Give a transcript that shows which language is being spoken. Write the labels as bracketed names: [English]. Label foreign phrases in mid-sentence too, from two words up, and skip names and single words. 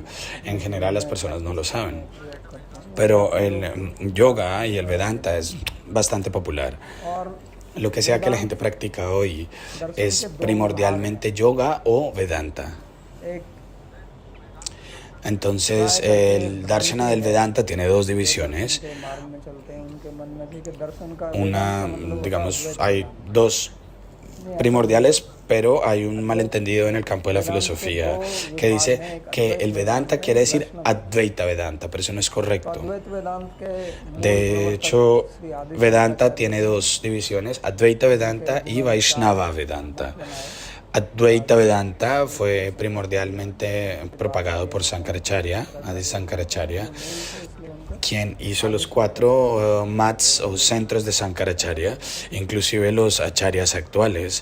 [Spanish] En general, las personas no lo saben. Pero el yoga y el Vedanta es bastante popular. [Hindi] और [Spanish] Lo que sea que la gente practica hoy es primordialmente yoga o Vedanta. [Hindi] एक [Spanish] Entonces, el darshana del Vedanta tiene 2 divisiones. [Hindi] के मार्ग में चलते हैं उनके मन में भी कि दर्शन का [Spanish] Una, digamos, hay 2 primordiales, pero hay un malentendido en el campo de la filosofía que dice que el Vedanta quiere decir Advaita Vedanta, pero eso no es correcto. [Hindi] अद्वैत वेदांत के [Spanish] De hecho, Vedanta tiene 2 divisiones, Advaita Vedanta y Vaishnava Vedanta. Advaita Vedanta fue primordialmente propagado por Sankaracharya, Adi Sankaracharya, quien hizo los 4 mats o centros de Sankaracharya, inclusive los acharyas actuales.